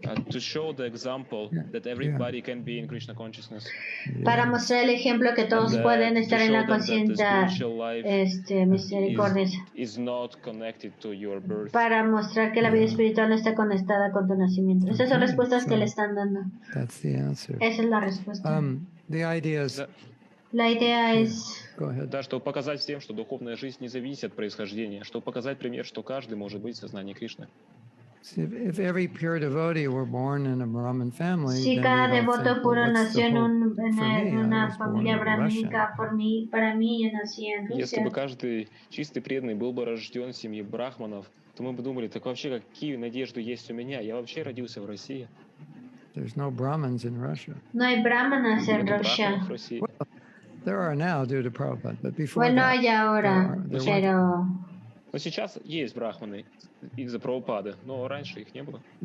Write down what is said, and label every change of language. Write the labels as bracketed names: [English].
[English] To show the example that everybody can be in Krishna consciousness. [Spanish] Para mostrar el ejemplo que todos pueden estar en la conciencia misericordiosa. [English] Is not connected to your birth. [Spanish] Para mostrar que la vida espiritual no está conectada con tu nacimiento. Esas son respuestas que le están dando. [English] That's the answer. [Spanish] Esa es la respuesta. [English] The idea is. [Spanish] La idea es. [Russian] Да, чтобы показать всем, что духовная жизнь не зависит от происхождения, чтобы показать пример, что каждый может быть в сознании Кришны. [English] If every pure devotee were born in a Brahmin family, [Spanish] si cada devoto puro nació en una familia brahmínica, para mí yo nací en Rusia. [Russian] Если бы каждый чистый преданный был бы рожден в семье брахманов, то мы бы думали, так вообще какие надежды есть у меня? Я вообще родился в России. [English] There's no Brahmins in Russia. [Spanish] No hay brahmanas en Rusia. [English] Well, there are now due to Prabhupada, but before [Spanish] bueno, [English] that, [Spanish] hay ahora, pero. [Russian] Но сейчас есть брахманы из-за Прабхупады, но раньше их не было.